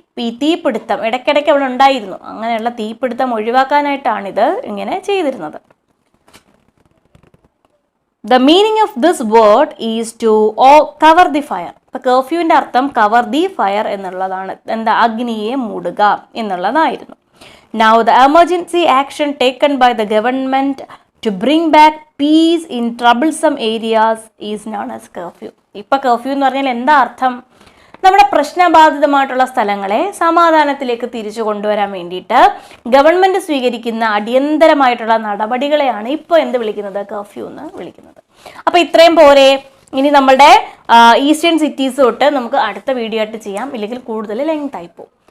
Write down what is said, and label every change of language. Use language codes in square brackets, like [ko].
[ml] ഈ തീപിടുത്തം ഇടയ്ക്കിടയ്ക്ക് അവിടെ ഉണ്ടായിരുന്നു. അങ്ങനെയുള്ള തീപിടുത്തം ഒഴിവാക്കാനായിട്ടാണിത് ഇങ്ങനെ ചെയ്തിരുന്നത്. [en] The meaning of this word is to cover the fire. [ml] അപ്പോൾ കർഫ്യൂവിൻ്റെ അർത്ഥം [en] cover the fire [ml] എന്നുള്ളതാണ്. എന്താ? അഗ്നിയെ മൂടുക എന്നുള്ളതായിരുന്നു. [en] Now the emergency action taken by the government to bring back peace in troublesome areas is known as curfew. [ml] ഇപ്പോൾ curfew എന്ന് പറഞ്ഞാൽ എന്താ അർത്ഥം? നമ്മുടെ പ്രശ്നബാധിതമായിട്ടുള്ള സ്ഥലങ്ങളെ സമാധാനത്തിലേക്ക് തിരിച്ചു കൊണ്ടുവരാൻ വേണ്ടിയിട്ട് ഗവൺമെൻറ് സ്വീകരിക്കുന്ന അടിയന്തരമായിട്ടുള്ള നടപടികളെയാണ് ഇപ്പോൾ എന്ത് വിളിക്കുന്നത്? കർഫ്യൂ എന്ന് വിളിക്കുന്നത്. അപ്പോൾ ഇത്രയും പോരെ. ഇനി നമ്മളുടെ ഈസ്റ്റേൺ സിറ്റീസ് തൊട്ട് നമുക്ക് അടുത്ത വീഡിയോ ആയിട്ട് ചെയ്യാം, ഇല്ലെങ്കിൽ കൂടുതൽ ലെങ്ത് ആയി പോകും.